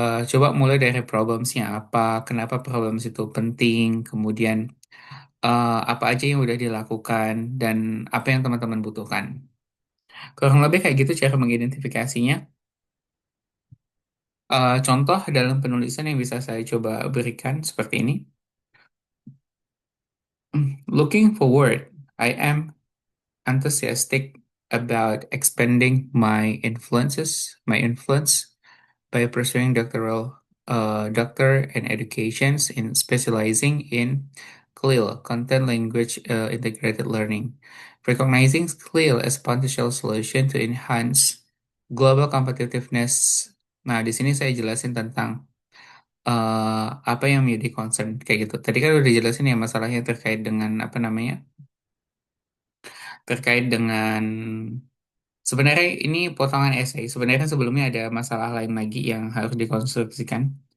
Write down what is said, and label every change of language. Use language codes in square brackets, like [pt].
[id] Coba mulai dari problemsnya apa, kenapa problems itu penting, kemudian apa aja yang udah dilakukan, dan apa yang teman-teman butuhkan. Kurang lebih kayak gitu cara mengidentifikasinya. Contoh dalam penulisan yang bisa saya coba berikan seperti ini. [en] Looking forward, I am enthusiastic about expanding my influence by pursuing doctor and educations in specializing in CLIL, content language integrated learning, recognizing CLIL as potential solution to enhance global competitiveness. [id] Nah, di sini saya jelasin tentang apa yang menjadi concern kayak gitu. Tadi kan udah dijelasin ya masalahnya terkait dengan apa namanya? Terkait dengan sebenarnya ini potongan essay. Sebenarnya sebelumnya ada masalah lain lagi yang harus dikonstruksikan.